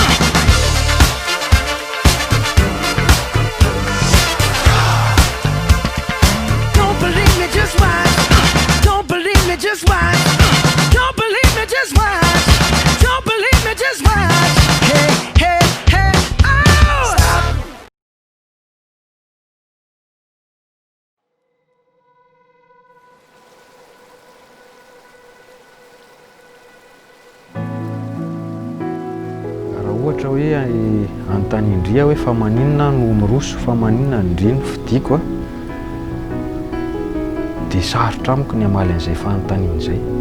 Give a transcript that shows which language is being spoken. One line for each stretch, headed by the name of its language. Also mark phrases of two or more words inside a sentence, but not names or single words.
English: Don't believe me, just watch. Don't believe me, just watch. Don't believe me, just watch. Don't believe me, just watch. Hey, hey, hey, oh! Stop.
Malagasy: Raha ohatra hoe anontany Indria hoe fa maninona no miroso, fa maninona no Indria no fidiko a, dia sarotra amiko ny hamaly an'izay fanontaniana izay.